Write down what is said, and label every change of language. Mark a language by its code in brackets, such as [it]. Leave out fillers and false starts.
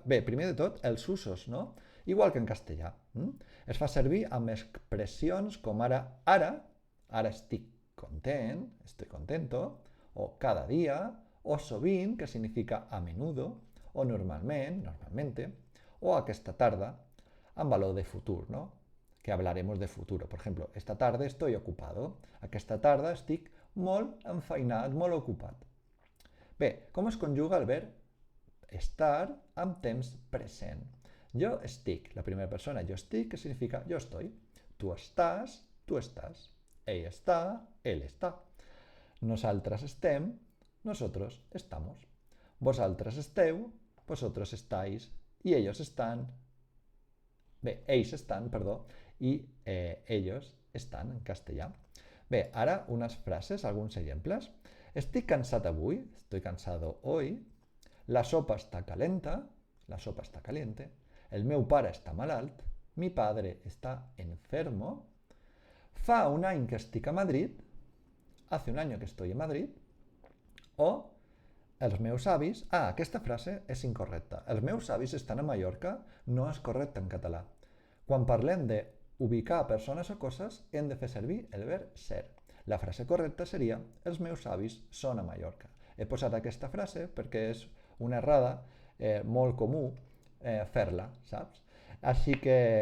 [ca] Bé, primer de tot, els usos, no? Igual que en castellà. Es fa servir amb expressions com ara estic content, [es] estoy contento, [ca] o cada dia, o sovint, que significa [es] a menudo, [ca] o normalment, normalmente, o aquesta tarda, amb valor de futur, ¿no? [es] Que hablaremos de futuro. Por ejemplo, esta tarde estoy ocupado. [ca] Aquesta tarda estic molt enfeinat, molt ocupat. Bé, com es conjuga el verb estar amb temps present? Jo estic, la primera persona, jo estic, que significa jo estoy. Tu estàs, tu estàs. Ell està, [es] él está. [ca] Nosaltres estem, [es] nosotros estamos. [ca] Vosaltres esteu, [es] vosotros estáis. I ellos están. [ca] Bé, ells estan, perdó, i ellos estan en castellà. Bé, ara unes frases, alguns exemples. Estic cansat avui, [es] estoy cansado hoy. [ca] La sopa está calenta, [es] la sopa está caliente. [ca] El meu pare està malalt, [es] mi padre está enfermo. [ca] Fa un any que estic a Madrid, [es] hace un año que estoy en Madrid. [ca] O els meus avis... aquesta frase és incorrecta. Els meus avis estan a Mallorca, no és correcte en català. Quan parlem d'ubicar persones o coses, hem de fer servir el verb ser. La frase correcta seria els meus avis són a Mallorca. He posat aquesta frase perquè és una errada molt comú fer-la, saps? Així que...